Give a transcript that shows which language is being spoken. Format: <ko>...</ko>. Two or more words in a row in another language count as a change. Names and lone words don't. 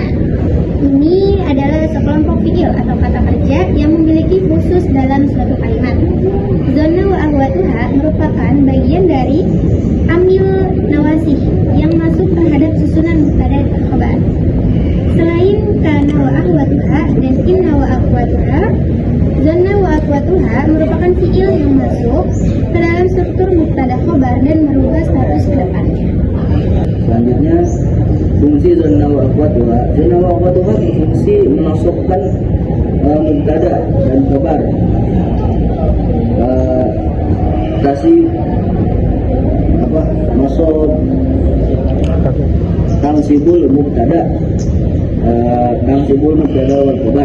<id>Ini adalah sekelompok fiil atau kata kerja yang memiliki khusus dalam suatu kalimat.</id> <ar>ظن وأخواتها</ar> <id>merupakan bagian dari</id> <ar>عامل نواسخ</ar> <id>yang masuk terhadap susunan mubtada dan khabar. Selain</id> <ar>كان وأخواتها</ar> <id>dan</id> <ar>إن وأخواتها, ظن وأخواتها</ar> <id>merupakan fiil yang masuk ke dalam struktur</id> <ar>مبتدأ خبر</ar> <id>dan merubah status ke depannya. Selanjutnya fungsi</id> <ar>ظن وأخواتها. ظن وأخواتها</ar> <id>berfungsi memasukkan mubtada dan khabar. Kasih masuk</id> <ar>تنصب المبتدأ والخبر.</ar>